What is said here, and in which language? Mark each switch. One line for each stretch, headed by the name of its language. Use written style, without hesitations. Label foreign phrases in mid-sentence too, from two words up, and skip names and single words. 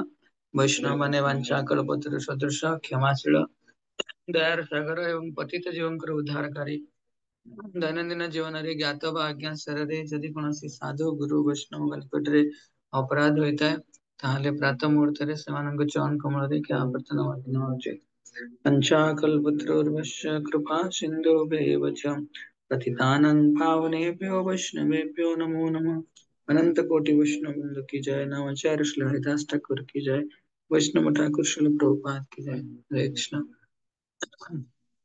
Odia: ବୈଷ୍ଣବ ମାନେ ବାଞ୍ଚା କଳପତରୁ ସଦୃଶ କ୍ଷମାଶୀଳ ଦୟାର ସାଗର ଏବଂ ପତିତ ଜୀବଙ୍କର ଉଦ୍ଧାରକାରୀ। ଦୈନନ୍ଦିନ ଜୀବନରେ ଜ୍ଞାତ ବା ଅଜ୍ଞାତସାରରେ ଯଦି କୌଣସି ସାଧୁ ଗୁରୁ ବୈଷ୍ଣବଙ୍କ ନିକଟରେ ଅପରାଧ ହୋଇଥାଏ, ତାହେଲେ ପ୍ରାତଃ ମୁହୂର୍ତ୍ତରେ ସେମାନଙ୍କ ଚରଣ କମଳରେ କ୍ଷମା ପ୍ରାର୍ଥନା ମଧ୍ୟ ଉଚିତ।
Sanskrit: पंचाकल्पतरुर्भश्य कृपा सिन्धुभ्येव च पतितानां पावनेभ्यो वैष्णवेभ्यो नमो नमः।
Hindi: अनंत कोटि वैष्णव वृंद की जय। नवाचार्य श्री हरिदास ठाकुर की जय। वैष्णव ठाकुर श्री प्रभुपाद की जय।
Sanskrit: हरे कृष्ण।